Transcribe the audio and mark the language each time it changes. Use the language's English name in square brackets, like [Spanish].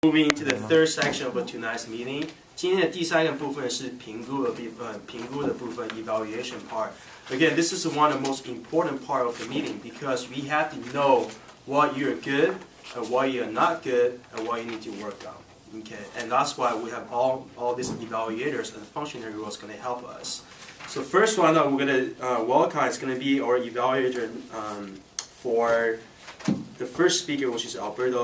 [English] Moving to the third section of tonight's meeting. [Chinese] 今天的第三个部分是评估的部分 [English] evaluation part. Again, this is one of the most important part of the meeting because we have to know what you're good and what you're not good and what you need to work on. Okay, and that's why we have all these evaluators and functionary roles going to help us. So first one that we're going to welcome is going to be our evaluator for the first speaker, which is Alberto.